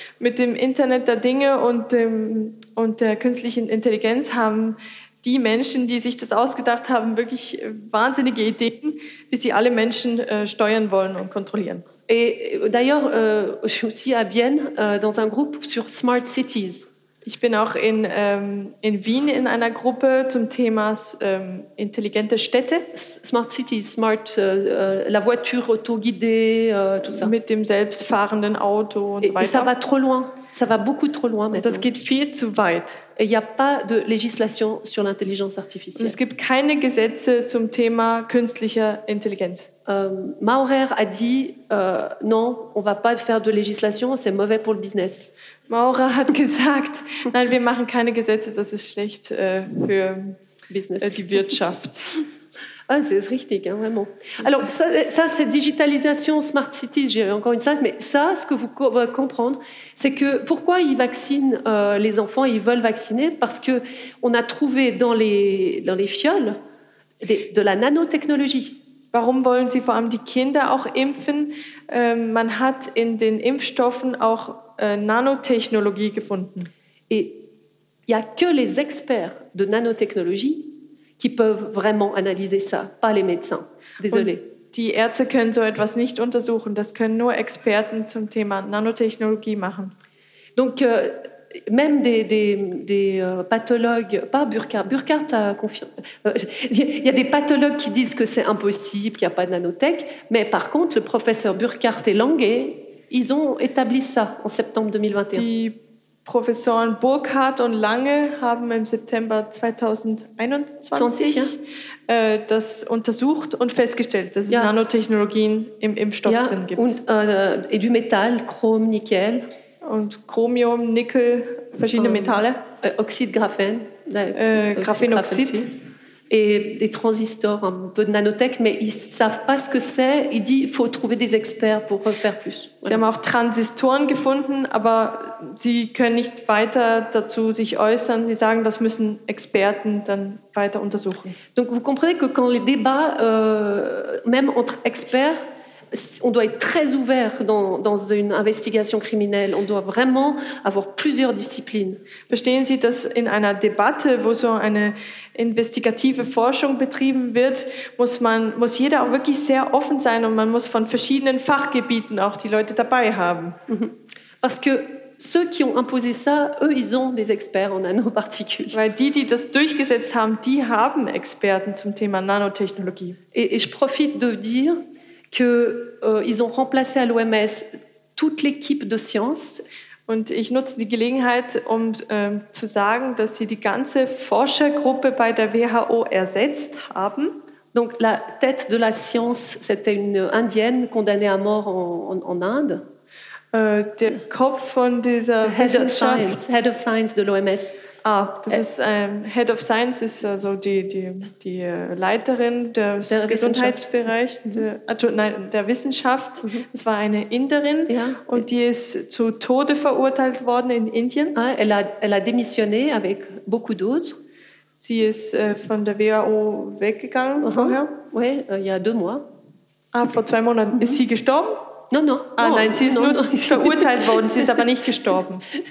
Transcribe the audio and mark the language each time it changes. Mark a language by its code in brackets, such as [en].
[de] Mit dem Internet der Dinge und der künstlichen Intelligenz haben die Menschen, die sich das ausgedacht haben, wirklich wahnsinnige Ideen, wie sie alle Menschen steuern wollen und kontrollieren. [fr] Et d'ailleurs, je suis aussi à Vienne, dans un groupe sur Smart Cities. [de] Ich bin auch in Wien in einer Gruppe zum Thema intelligente Städte. [fr] Smart City, smart, la voiture auto-guidée, tout ça. [de] Mit dem selbstfahrenden Auto und so weiter. [fr] Ça va trop loin. Ça va beaucoup trop loin maintenant. [de] Das geht viel zu weit. [fr] Il n'y a pas de législation sur l'intelligence artificielle. [de] Es gibt keine Gesetze zum Thema künstlicher Intelligenz. [fr] Maurer a dit non, on ne va pas faire de législation, c'est mauvais pour le business. [de] Maurer hat gesagt, nein, wir machen keine Gesetze, das ist schlecht für Business. Die Wirtschaft. [fr] Ah, c'est [de] richtig, [fr] hein, vraiment. Alors, ça c'est digitalisation, smart city, j'ai encore une phrase, mais ça, ce que vous pouvez comprendre, c'est que pourquoi ils vaccinent les enfants, ils veulent vacciner, parce qu'on a trouvé dans les fioles de la nanotechnologie. [de] Warum wollen sie vor allem die Kinder auch impfen? Man hat in den Impfstoffen auch Nanotechnologie gefunden. [fr] Et il n'y a que les experts de nanotechnologie qui peuvent vraiment analyser ça, pas les médecins. Désolé. [de] Die Ärzte können so etwas nicht untersuchen, das können nur Experten zum Thema Nanotechnologie machen. [fr] Donc, même des pathologues, pas Burkhardt a confirmé, il y a des pathologues qui disent que c'est impossible, qu'il n'y a pas de nanotech, mais par contre, le professeur Burkhardt et Lange, ils ont établi ça en septembre 2021. [de] Professoren Burkhardt und Lange haben im September 2021 das untersucht und festgestellt, dass es Nanotechnologien im Impfstoff drin gibt. Und du Metall, Chrom, Nickel. Und Chromium, Nickel, verschiedene Metalle. Oxid, Graphen. Graphenoxid. [fr] Et des transistors, un peu de nanotech, mais ils ne savent pas ce que c'est. Ils disent qu'il faut trouver des experts pour faire plus. [de] Sie haben auch Transistoren gefunden, aber sie können nicht weiter dazu sich äußern. Sie sagen, das müssen Experten dann weiter untersuchen. [fr] Donc vous comprenez que quand les débats, même entre experts, on doit être très ouvert dans une investigation criminelle. On doit vraiment avoir plusieurs disciplines. [de] Verstehen Sie, dass in einer Debatte, wo so eine investigative Forschung betrieben wird, muss jeder auch wirklich sehr offen sein und man muss von verschiedenen Fachgebieten auch die Leute dabei haben. [fr] Parce que ceux qui ont imposé ça, eux, ils ont des experts en nanoparticules. [de] Weil die das durchgesetzt haben, die haben Experten zum Thema Nanotechnologie. [fr] Et je profite de dire qu'ils ont remplacé à l'OMS toute l'équipe de science. [de] Und ich nutze die Gelegenheit, um zu sagen, dass sie die ganze Forschergruppe bei der WHO ersetzt haben. [fr] Donc la tête de la science, c'était une Indienne condamnée à mort en Inde. [de] Der Kopf von dieser [fr] Head of Science de l'OMS. [de] Ah, das ist Head of Science ist also die Leiterin des Gesundheitsbereichs, der Wissenschaft. Es war eine Inderin und die ist zu Tode verurteilt worden in Indien. [fr] Elle a démissionné avec beaucoup d'autres. [de] Sie ist von der WHO weggegangen vorher. [fr] Oui, il y a deux mois. [de] Ah, vor zwei Monaten ist sie gestorben? [fr] Non. [de] Ah, nein, sie ist nur verurteilt worden, sie ist aber nicht gestorben.